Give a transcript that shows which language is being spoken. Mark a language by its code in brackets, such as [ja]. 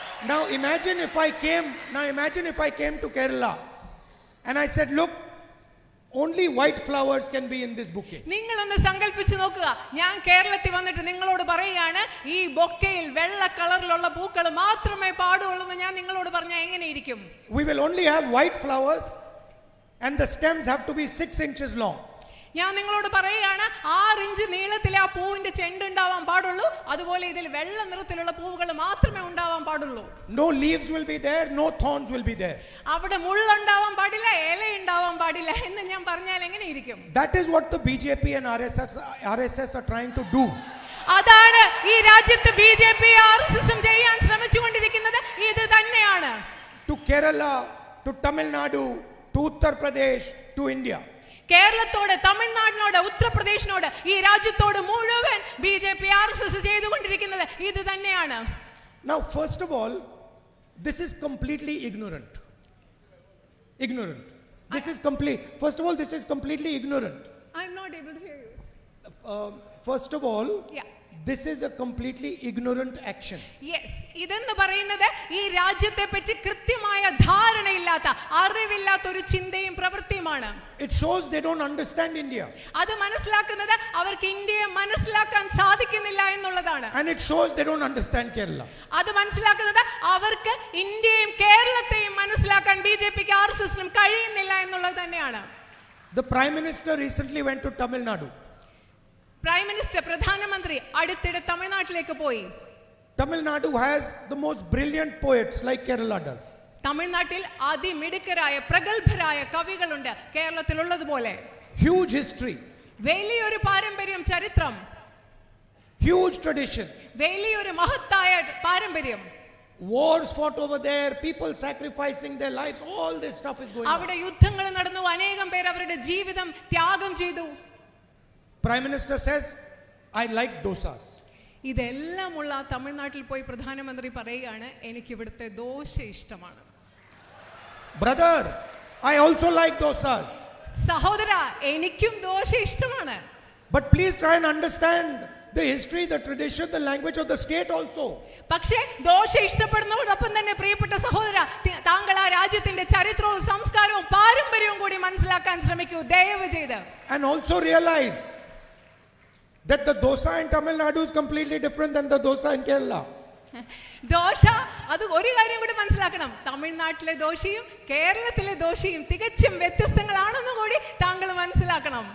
[en] Now imagine if I came to Kerala and I said, look, only white flowers can be in this bouquet. [ml] നിങ്ങളൊന്ന് സങ്കല്പിച്ചു നോക്കുക, ഞാൻ കേരളത്തിൽ വന്നിട്ട് നിങ്ങളോട് പറയുകയാണ് ഈ ബൊക്കയിൽ വെള്ള കളറിലുള്ള പൂക്കൾ മാത്രമേ പാടുള്ളൂ എന്ന് ഞാൻ നിങ്ങളോട് പറഞ്ഞാൽ എങ്ങനെയിരിക്കും? [en] We will only have white flowers and the stems have to be 6 inches long. [ml] ഞാൻ നിങ്ങളോട് പറയുകയാണ് 6 ഇഞ്ച് നീളത്തിലെ ആ പൂവിന്റെ ചെണ്ട് ഉണ്ടാവാൻ പാടുള്ളൂ. അതുപോലെ ഇതിൽ വെള്ള നിറത്തിലുള്ള പൂവുകൾ മാത്രമേ ഉണ്ടാവാൻ പാടുള്ളൂ. [en] No leaves will be there, no thorns will be there. [ml] അവിടെ മുള്ളുണ്ടാവാൻ പാടില്ല, ഇല ഉണ്ടാവാൻ പാടില്ല എന്ന് ഞാൻ പറഞ്ഞാൽ എങ്ങനെയിരിക്കും? [en] That is what the BJP and RSS are trying to do. [ml] അതാണ് ഈ രാജ്യത്ത് BJP RSS ചെയ്യാൻ ശ്രമിച്ചുകൊണ്ടിരിക്കുന്നത്. ഇത് തന്നെയാണ്. [en] To Kerala, to Tamil Nadu, to Uttar Pradesh, to India. [ml] കേരളത്തോട്, തമിഴ്നാടിനോട്, ഉത്തർപ്രദേശിനോട്, ഈ രാജ്യത്തോട് മുഴുവൻ BJP RSS ചെയ്തുകൊണ്ടിരിക്കുന്നത് ഇത് തന്നെയാണ്. [en] Now, first of all, this is completely ignorant. Ignorant. First of all, this is completely ignorant. I'm not able to hear you. First of all, Yeah. this is a completely ignorant action. [ml] Yes, ഇതെന്ന് പറയുന്നത് ഈ രാജ്യത്തെ പറ്റി കൃത്യമായ ധാരണയില്ലാത്ത, അറിവില്ലാത്ത ഒരു ചിന്തയും പ്രവൃത്തിയുമാണ്. [en] It shows they don't understand India. [ml] അത് മനസ്സിലാക്കുന്നത് അവർക്ക് ഇന്ത്യയെ മനസ്സിലാക്കാൻ സാധിക്കുന്നില്ല എന്നുള്ളതാണ്. [en] And it shows they don't understand Kerala. [ml] അത് മനസ്സിലാക്കുന്നത് അവർക്ക് ഇന്ത്യയും കേരളത്തെയും മനസ്സിലാക്കാൻ BJPക്ക് RSSനും കഴിയുന്നില്ല എന്നുള്ളത് തന്നെയാണ്. [en] The Prime Minister recently went to Tamil Nadu. Prime minister, [ml] പ്രധാനമന്ത്രി അടുത്തിടെ തമിഴ്നാട്ടിലേക്ക് പോയി. [en] Tamil Nadu has the most brilliant poets like Kerala does. [ml] തമിഴ്നാട്ടിൽ അതിമിടുക്കരായ പ്രഗത്ഭരായ കവികളുണ്ട്, കേരളത്തിലുള്ളതുപോലെ. [en] Huge history, [ml] വലിയൊരു പാരമ്പര്യം, ചരിത്രം, [en] huge tradition. [ml] വലിയൊരു മഹത്തായ പാരമ്പര്യം. [en] Wars fought over there, people sacrificing their lives, all this stuff is going on. [ml] അവിടെ യുദ്ധങ്ങൾ നടന്നു, അനേകം പേർ അവരുടെ ജീവിതം ത്യാഗം ചെയ്തു. [en] Prime Minister says, I like dosas. [ml] ഇതെല്ലാമുള്ള തമിഴ്നാട്ടിൽ പോയി പ്രധാനമന്ത്രി പറയുകയാണ്, എനിക്ക് ഇവിടുത്തെ ദോശ ഇഷ്ടമാണ്. [en] Brother, I also like dosas. [ml] സഹോദര, എനിക്കും ദോശ ഇഷ്ടമാണ്. [en] But please try and understand the history, the tradition, the language of the state also. [ml] പക്ഷേ ദോശ ഇഷ്ടപ്പെടുന്നതോടൊപ്പം തന്നെ പ്രിയപ്പെട്ട സഹോദര, താങ്കൾ ആ രാജ്യത്തിന്റെ ചരിത്രവും സംസ്കാരവും പാരമ്പര്യവും കൂടി മനസ്സിലാക്കാൻ ശ്രമിക്കൂ, ദയവ് ചെയ്ത്. [en] And also realize that the dosa in Tamil Nadu is completely different than the dosa in Kerala. [ml] Dosa, അത് ഒരു കാര്യം കൂടി മനസ്സിലാക്കണം, തമിഴ്നാട്ടിലെ ദോശയും കേരളത്തിലെ ദോശയും തികച്ചും വ്യത്യസ്തങ്ങളാണെന്ന് കൂടി താങ്കൾ മനസ്സിലാക്കണം.